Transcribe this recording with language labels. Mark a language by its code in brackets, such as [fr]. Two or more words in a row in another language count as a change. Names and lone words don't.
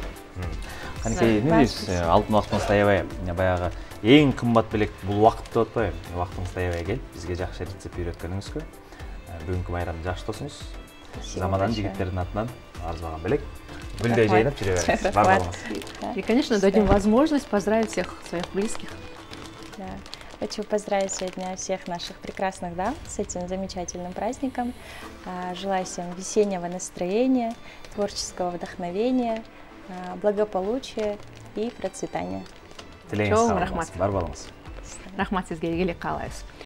[ky] Канекей, эмне дейсиз? Алтын убактыңызда аябай баягы эң кымбат белек бул убакыт деп атпайбы? Убактыңызда аябай келип, бизге жакшы рецепт үйрөткөнүңүзгө. Бүгүнкү майрамды жакшы тосуңуз. Заманан жигиттердин атынан арзыбаган белек. Гүлдөй жайнап жүрө бериңиз. Бар болуңуз. [ru] И, конечно, дадим возможность поздравить всех своих близких. Да. Хочу поздравить сегодня всех наших прекрасных дам с этим замечательным праздником. Желаю всем весеннего настроения, творческого вдохновения, благополучия и процветания. [ky] Тилеңиз Чоң сау рахмат. болуңуз. Бар болуңуз. Рахмат сизге, ийгилик каалайбыз.